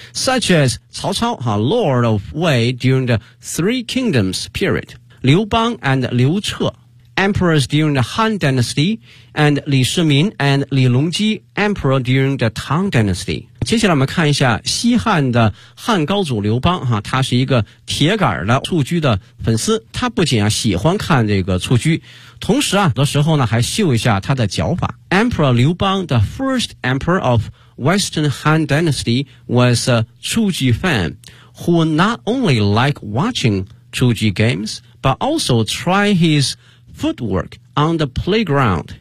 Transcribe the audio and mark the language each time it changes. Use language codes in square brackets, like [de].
[en] Such as 曹操 Lord of Wei during the Three Kingdoms period, 刘邦 and 刘彻。 emperors during the Han Dynasty, and 李世民 and 李隆基 emperor during the Tang Dynasty. [zh] 接下来我们看一下西汉的汉高祖刘邦、啊、他是一个铁杆的蹴鞠的粉丝，他不仅、啊、喜欢看这个蹴鞠，同时啊，有的时候呢还秀一下他的脚法。 [en] Emperor 刘邦 the first emperor of Western Han Dynasty was a 蹴鞠 fan who not only liked watching 蹴鞠 games but also try his footwork on the playground.